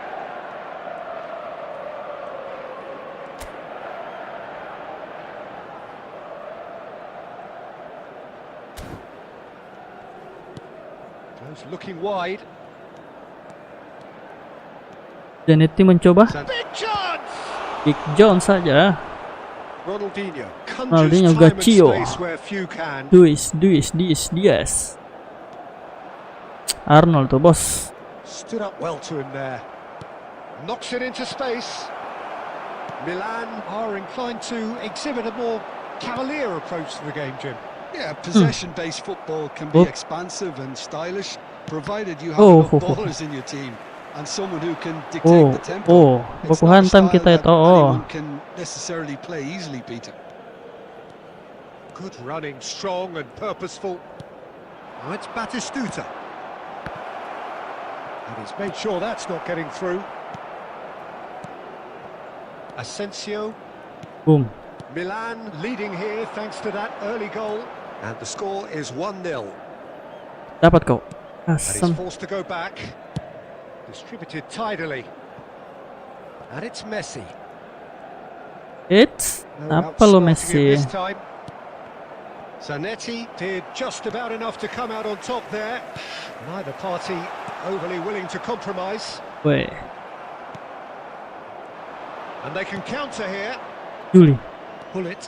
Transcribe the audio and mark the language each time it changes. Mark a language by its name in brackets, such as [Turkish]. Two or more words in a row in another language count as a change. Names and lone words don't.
[English] Goes looking wide. [Indonesian] Zanetti mencoba [English] Big chance! [Indonesian] Big John saja. [English] Ronaldinho Ronaldinho, conjures time and Gaccio. space where few can. [Indonesian] Dias. Arnold tuh bos. [English] Stood up well to him there. Knocks it into space. Milan are inclined to exhibit a more cavalier approach to the game, Jim. Yeah, possession-based football can be Oh. expansive and stylish, provided you have Oh, enough oh, oh. ballers in your team and someone who can dictate the tempo. It's [Indonesian] baku [English] not a [Indonesian] hantam [English] style [Indonesian] kita [English] that [Indonesian] itu. [English] anyone can necessarily play easily, Peter. Good running, strong and purposeful. Now it's Batistuta. And he's made sure that's not getting through. Asensio. Boom. Milan leading here thanks to that early goal. And the score is 1-0. [Indonesian] Dapat kau. [English] And he's [Indonesian] Asam. [English] forced to go back. Distributed tidily. And it's Messi. It's No [Indonesian] apa lo [English] outsmarting him Messi? this time. Zanetti did just about enough to come out on top there. Neither party overly willing to compromise. [Indonesian] Weh, [English] And they can counter here. Juli, Pull it.